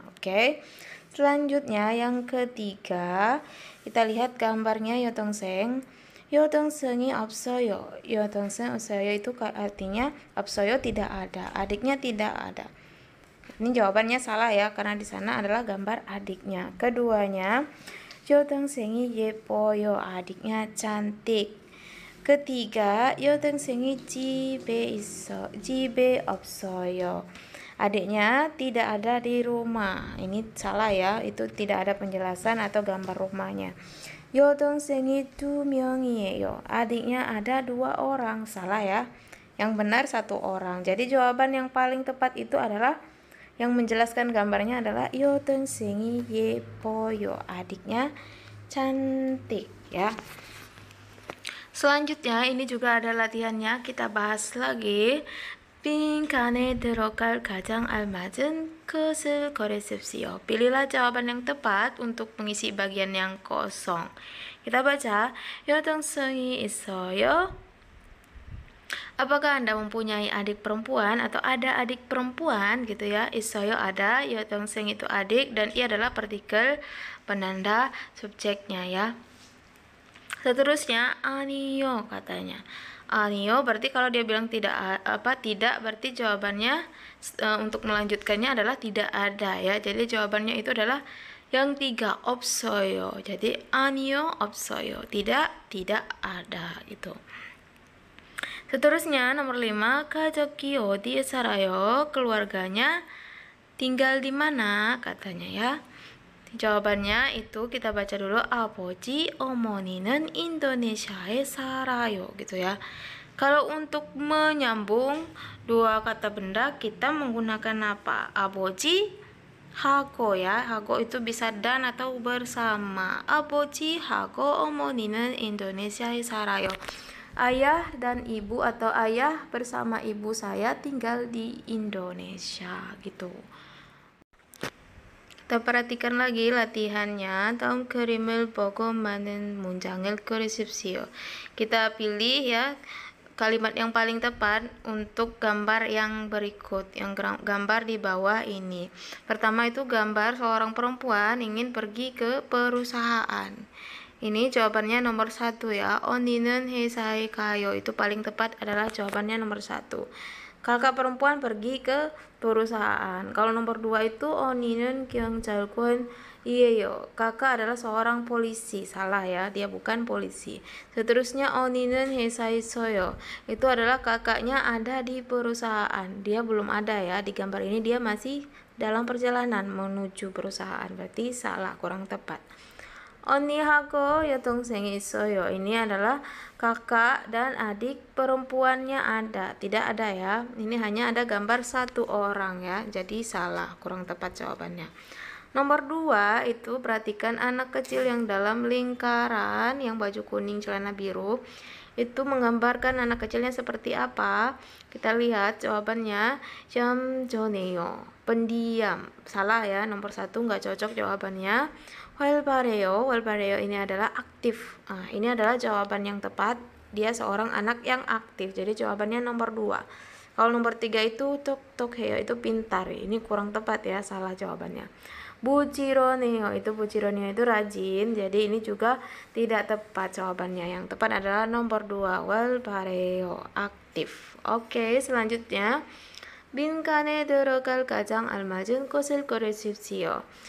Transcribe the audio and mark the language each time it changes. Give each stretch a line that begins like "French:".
Indonesian: Oke. Selanjutnya yang ketiga, kita lihat gambarnya 여동생.
Korean: 여동생이 없어요. 여동생 없어요
Indonesian: itu artinya 없어요 tidak ada. Adiknya tidak ada. Ini jawabannya salah ya, karena di sana adalah gambar adiknya.
Korean: Keduanya, 여동생이 예뻐요.
Indonesian: Adiknya cantik.
Korean: Ketiga, 여동생이 집에 없어요.
Indonesian: Adiknya tidak ada di rumah. Ini salah ya, itu tidak ada penjelasan atau gambar rumahnya.
Korean: 여동생이 2명이에요.
Indonesian: Adiknya ada 2 orang. Salah ya. Yang benar 1 orang. Jadi jawaban yang paling tepat itu adalah yang menjelaskan gambarnya adalah
Korean: 여동생이 예뻐요.
Indonesian: Adiknya cantik ya. Selanjutnya ini juga ada latihannya, kita bahas lagi.
Korean: 빈칸에 들어갈 가장 알맞은 것을 고르십시오.
Indonesian: Pilihlah jawaban yang tepat untuk mengisi bagian yang kosong. Kita baca,
Korean: 여동생이 있어요.
Indonesian: Apakah Anda mempunyai adik perempuan atau ada adik perempuan gitu ya? 있어요 ada, 여동생 itu adik, dan i adalah partikel penanda subjeknya ya. Seterusnya 아니요 katanya. 아니요 berarti kalau dia bilang tidak tidak berarti jawabannya untuk melanjutkannya adalah tidak ada ya. Jadi jawabannya itu adalah yang 3 없어요. Jadi
Korean: 아니요 없어요.
Indonesian: Tidak ada itu. Seterusnya nomor 5
Korean: 가족이 어디에 살아요?
Indonesian: Keluarganya tinggal di mana katanya ya. Jawabannya itu kita baca dulu,
Korean: 아버지 어머니는 인도네시아에 살아요
Indonesian: gitu ya. Kalau untuk menyambung dua kata benda kita menggunakan apa?
Korean: 아버지 하고 ya.
Indonesian: 하고 itu bisa dan atau bersama.
Korean: 아버지 하고 어머니는 인도네시아에 살아요.
Indonesian: Ayah dan ibu atau ayah bersama ibu saya tinggal di Indonesia gitu. Kita perhatikan lagi latihannya.
Korean: 다음 그림을 보고 많은 문장을 그리십시오.
Indonesian: Kita pilih ya kalimat yang paling tepat untuk gambar yang berikut, yang gambar di bawah ini. Pertama itu gambar seorang perempuan ingin pergi ke perusahaan. Ini jawabannya nomor 1 ya.
Korean: 언니는 회사에 가요.
Indonesian: Itu paling tepat adalah jawabannya nomor 1. Kakak perempuan pergi ke perusahaan. Kalau nomor 2 itu
Korean: 언니는 경찰관이에요.
Indonesian: Kakak adalah seorang polisi. Salah ya, dia bukan polisi. Seterusnya
Korean: 언니는 회사에 있어요.
Indonesian: Itu adalah kakaknya ada di perusahaan. Dia belum ada ya. Di gambar ini dia masih dalam perjalanan menuju perusahaan. Berarti salah, kurang tepat.
Korean: 언니하고 여동생이 있어요.
Indonesian: Ini adalah kakak dan adik perempuannya ada. Tidak ada ya. Ini hanya ada gambar 1 orang ya. Jadi salah, kurang tepat jawabannya. Nomor 2 itu perhatikan anak kecil yang dalam lingkaran yang baju kuning celana biru. Itu menggambarkan anak kecilnya seperti apa? Kita lihat jawabannya.
Korean: 얌전해요.
Indonesian: Pendiam. Salah ya, nomor 1 nggak cocok jawabannya.
Korean: 활발해요.
Indonesian: 활발해요 ini adalah aktif. Ini adalah jawaban yang tepat. Dia seorang anak yang aktif. Jadi jawabannya nomor 2. Kalau nomor 3 itu
Korean: 똑똑해요.
Indonesian: Itu pintar. Ini kurang tepat ya, salah jawabannya.
Korean: 부지런해요.
Indonesian: Itu 부지런해요 itu rajin. Jadi ini juga tidak tepat jawabannya. Yang tepat adalah nomor 2. 활발해요. Aktif. Oke, selanjutnya.
Korean: 빈칸에 들어갈 가장 알맞은 것을 고르십시오.